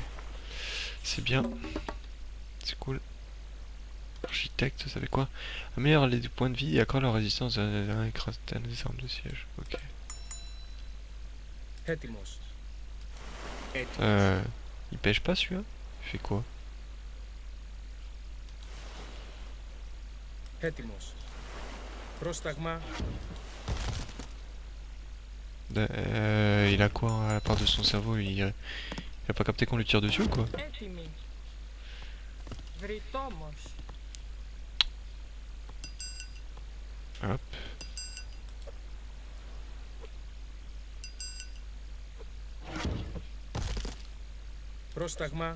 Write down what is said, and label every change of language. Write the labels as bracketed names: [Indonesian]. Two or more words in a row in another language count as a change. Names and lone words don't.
[French] C'est bien. C'est cool. Architecte, ça fait quoi? Améliore les points de vie et accroît leur résistance à des armes de siège. Ok. [Greek] Έτοιμος. [French] Il pêche pas celui-là? Il fait quoi? [Greek] Έτοιμος. Πρόσταγμα. [French] Il a quoi à la part de son cerveau? Il a pas capté qu'on lui tire dessus ou quoi? [Greek] Έτοιμη. Βρυτόμος. [French] Hop. [Greek] Πρόσταγμα.